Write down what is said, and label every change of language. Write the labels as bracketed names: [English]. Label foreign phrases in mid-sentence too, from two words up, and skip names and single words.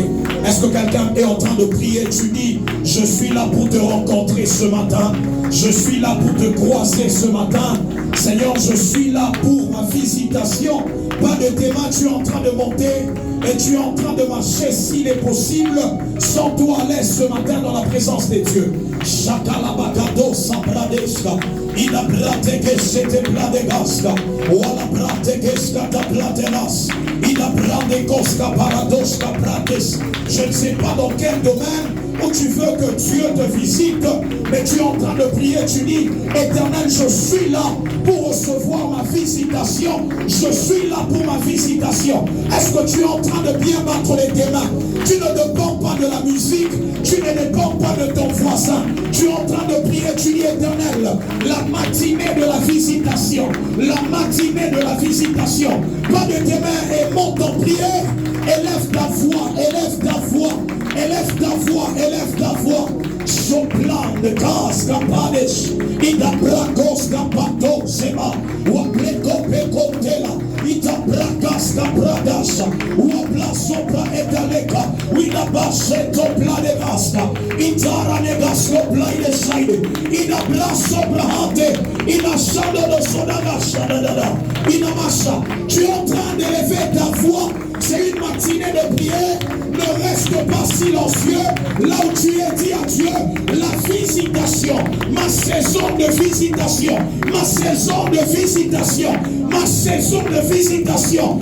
[French] Est-ce que quelqu'un est en train de prier? Tu dis, je suis là pour te rencontrer ce matin. Je suis là pour te croiser ce matin. Seigneur, je suis là pour ma visitation. Pas de tes mains, tu es en train de monter et tu es en train de marcher s'il est possible. Sens-toi à l'aise ce matin dans la présence des dieux. Shakalabakado Sabradeshka. Ida Brateke Sete Pladegaska. Wala Bratekeska ta Platenas. Ida Bradekoska Paradoska Prates. Je ne sais pas dans quel domaine où tu veux que Dieu te visite, mais tu es en train de prier, tu dis, Éternel, je suis là pour recevoir ma visitation. Je suis là pour ma visitation. Est-ce que tu es en train de bien battre les tes mains? Tu ne dépends pas de la musique, tu ne dépends pas de ton voisin. Tu es en train de prier, tu dis, Éternel, la matinée de la visitation, la matinée de la visitation. Pas de tes mains et monte en prière. Élève ta voix, élève ta voix. Élève ta voix, élève ta voix. Soplan de gaz capades. Ida bracos capato sema. Wapleko pekotela. Ida bracas capradas. Wapla sopra etaleka. Ida baseto pladegasta. Ida negasko plaide side. Ida bla sopra hante. Ida shado de sodaga. Ida massa. Tu es en train d'élever ta voix. C'est une matinée de prière. Ne reste pas silencieux. Là où tu es, dis à Dieu, la visitation, ma saison de visitation, ma saison de visitation, ma saison de visitation.